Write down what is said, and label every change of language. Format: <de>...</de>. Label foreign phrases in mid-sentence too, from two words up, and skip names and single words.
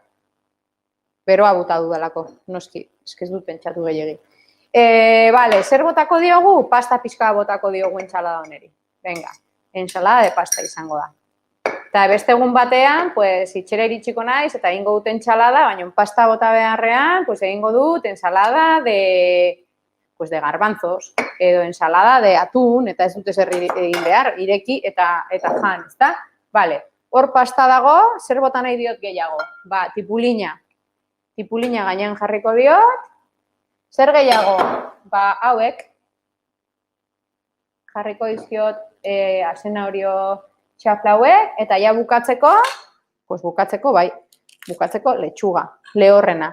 <eu>Beroa bota dudalako, noski, ez dut pentsatu gehiagi. Vale, zer botako diogu? Pasta pixka botako diogu entxalada honeri. Venga,</eu> <es>entxalada de pasta</es> <eu>izango da. Eta beste egun batean, pues, itxera iritsiko naiz, eta egingo dut entxalada, baina pasta bota beharrean, pues, egingo dut</eu> <es>ensalada de garbanzos,</es> <eu>edo</eu> <es>ensalada de atún,</es> <eu>eta ez dut ezer egin behar, ireki eta jan, ezta? Vale, hor pasta dago, zer bota nahi diot gehiago? Tipulina. Tipulina gainean jarriko diot. Zer gehiago? Hauek. Jarriko dizkiot azenario xafla hauek, eta ja bukatzeko, pues bukatzeko letxuga, lehorrena.</eu>